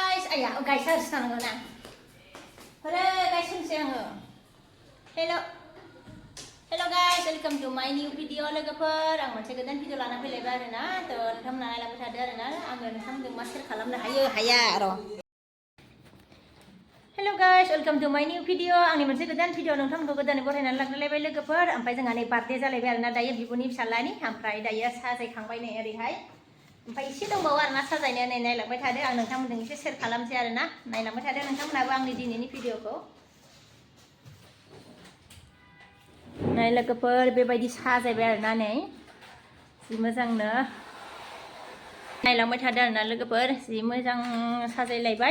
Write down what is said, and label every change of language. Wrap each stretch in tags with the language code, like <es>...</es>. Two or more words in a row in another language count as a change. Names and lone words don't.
<id>ayah, guys harus tangan nang. Halo guys, saya</id> <en>Hello guys, welcome to my new video</en> <brx>लोगोफोर आं मोनसे गोदान भिडिअ लाना फैलायबाय आरोना थ' नोंथांमोना नायलांबाय थादो आरोना आङो नोंथांमोनजों मा शेयार खालामनो हाया र'</brx> <en>Hello guys, welcome to my new video</en> <brx>आंनि मोनसे गोदान भिडिअ नोंथांमोनखौ गोदानै बरायनानै लांलायबाय लोगोफोर ओमफ्राय जोंहा नै बार्थडे जालायबाय आरोना दायो बिब'नि फिसालानि ओमफ्राय दायो साजायखांबाय नै ओरैहाय ओमफ्राय एसे दंबावो आरोना साजायनो नै नायलांबाय थादो आं नोंथांमोनजों एसे शेयार खालामसै आरोना नायलांबाय थादो नोंथांमोनाबो आंनि दिनैनि भिडिअखौ नै लोगोफोर बेबायदि साजायबाय आरोना नै जि मोजांनो नायलांबाय थादो आरोना लोगोफोर जि मोजां साजायलायबाय</brx>